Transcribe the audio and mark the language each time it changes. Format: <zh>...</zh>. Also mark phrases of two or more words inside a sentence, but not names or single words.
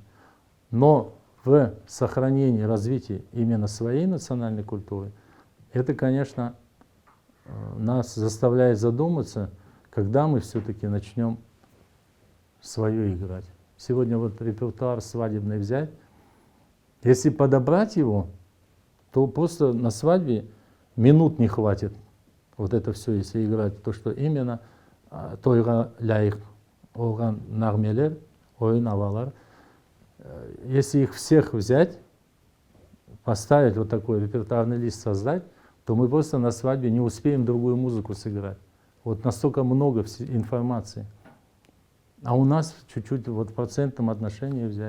<ru>Но в сохранении, развитии именно своей национальной культуры, это, конечно, нас заставляет задуматься, когда мы все-таки начнем свое играть. Сегодня вот репертуар свадебный взять, Если подобрать его, то просто на свадьбе минут не хватит. Вот это все, если играть, то, что именно</ru> <crh>тойга ляйк олган нармелер, ойын авалар.</crh> <ru>Если их всех взять, поставить вот такой репертуарный лист создать, то мы просто на свадьбе не успеем другую музыку сыграть. Вот настолько много информации. А у нас чуть-чуть вот в процентном отношении взять.</ru>